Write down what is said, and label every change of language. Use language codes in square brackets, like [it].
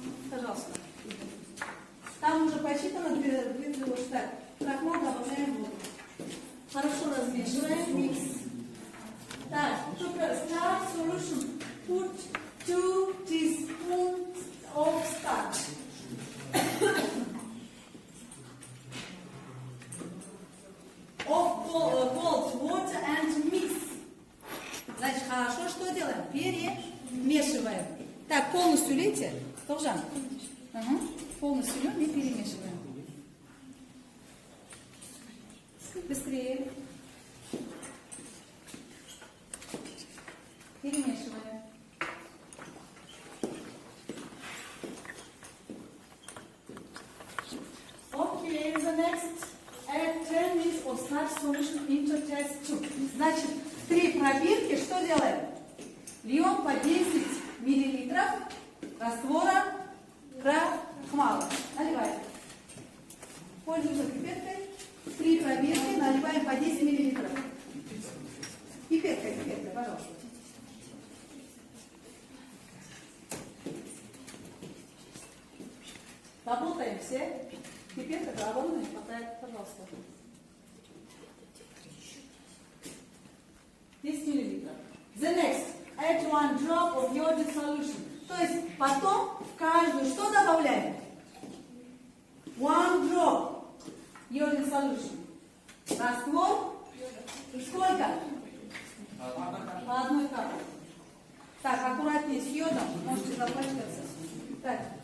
[ru] Пожалуйста. Там уже посчитано 2 ложки. Так, крахмал добавляем в воду. Хорошо размешиваем, микс. [en] Так, start solution. Put 2 teaspoons of starch. Of cold water and mix. [ru] Значит, хорошо, что делаем? Перемешиваем. Так, полностью лейте. Должен. Полностью льем и перемешиваем. Быстрее. Перемешиваем. [en] Okay, the next. Add 10 ml of starch solution into test tube. [ru] Значит, 3 пробирки что делаем? Льем по 10 миллилитров раствора крахмала. Наливаем. Пользуемся пипеткой. 3 пробирки наливаем по 10 миллилитров. Пипеткой, пожалуйста. Работаем все. Пипетка огромная, хватает, пожалуйста. 10 миллилитров. [en] The next. Add 1 drop of iodine solution. [ru] То есть потом в каждую что добавляем? [en] 1 drop iodine solution. [ru] Раствор. Сколько? По одной капле. Так, аккуратнее с йодом, можете запачкаться. Так.